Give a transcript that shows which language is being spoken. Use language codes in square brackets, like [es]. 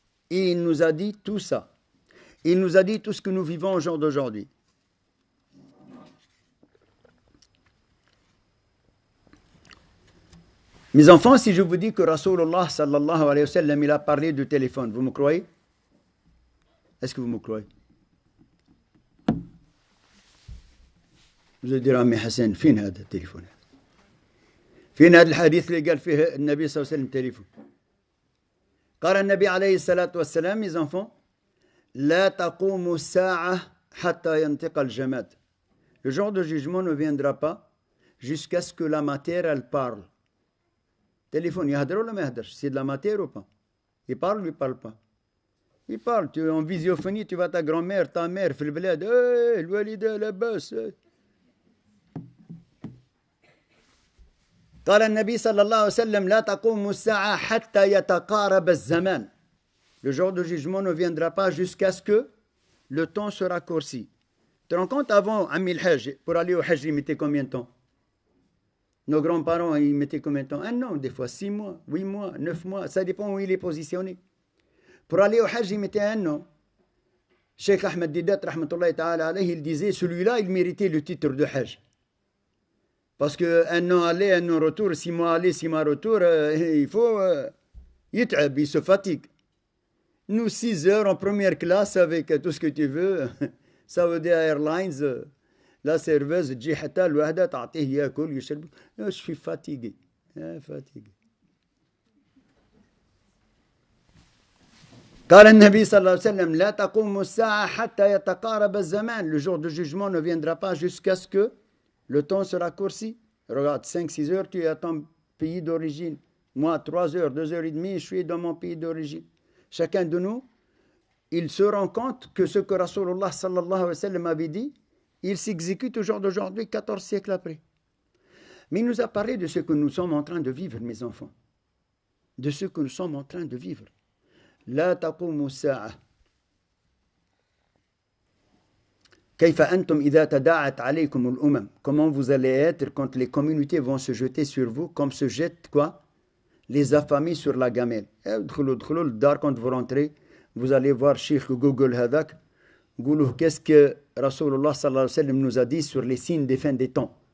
[fr] Et il nous a dit tout ça. Il nous a dit tout ce que nous vivons au jour d'aujourd'hui. Mes enfants, si je vous dis que Rasulullah sallallahu alayhi wa sallam, il a parlé du téléphone, vous me croyez? Est-ce que vous me croyez? Vous allez dire, ah mais Hassan, fin [ar] هذا التليفون؟ فين هذا الحديث اللي قال فيه النبي صلى الله عليه وسلم تليفون؟ قال النبي عليه الصلاة والسلام, [fr] mes enfants, [ar] لا تقوم الساعة حتى ينطق الجماد. [fr] Le jour de jugement ne viendra pas jusqu'à ce que la matière, elle parle. [ar] Téléphone, يهدر ولا ما يهدرش? [fr] C'est de la matière ou pas? Il parle ou il parle pas? Il parle. Tu es en visiophonie, tu vois ta grand-mère, ta mère, [ar] في البلاد, [fr] hey, [ar] الوالدة لاباس. قال النبي صلى الله عليه وسلم لا تقوم الساعة حتى يتقارب الزمان. [fr] Le jour de jugement ne viendra pas jusqu'à ce que le temps se raccourcit. Tu te rends compte, avant, Amil Hajj, pour aller au Hajj, ils mettaient combien de temps? Nos grands-parents, ils mettaient combien de temps? Un an, des fois 6 mois, 8 mois, 9 mois, ça dépend où il est positionné. Pour aller au Hajj, ils mettaient un an. Cheikh Ahmed Didat, rahmatullahi ta'ala alayhi, il disait, celui-là, il méritait le titre de Hajj. Parce qu'un an aller, un an retour, 6 mois aller, 6 mois retour, il faut... il se fatigue. Nous, 6 heures en première classe avec tout ce que tu veux. Saudi Airlines, la serveuse, je suis fatigué. Fatigué. [ar] قال النبي صلى الله عليه وسلم لا تقوم الساعة حتى يتقارب الزمان. [fr] Le jour de jugement ne viendra pas jusqu'à ce que le temps se raccourcit. Regarde, 5-6 heures, tu es à ton pays d'origine. Moi, 3 heures, 2 heures et demie, je suis dans mon pays d'origine. Chacun de nous, il se rend compte que ce que Rasulullah sallallahu alayhi wa sallam avait dit, il s'exécute au jour d'aujourd'hui, 14 siècles après. Mais il nous a parlé de ce que nous sommes en train de vivre, mes enfants. De ce que nous sommes en train de vivre. [ar] لا تقوم الساعة. كيف أنتم إذا تداعت عليكم الأمم. [fr] Comment vous allez être quand les communautés vont se jeter sur vous, comme se jettent quoi? Les affamés sur la gamelle. [ar] ادخلوا الدار [fr] quand vous rentrez, vous allez voir Cheikh Google هذاك. قولوا qu'est-ce que Rasulullah sallallahu alayhi wa sallam nous a dit sur les signes des fins des temps.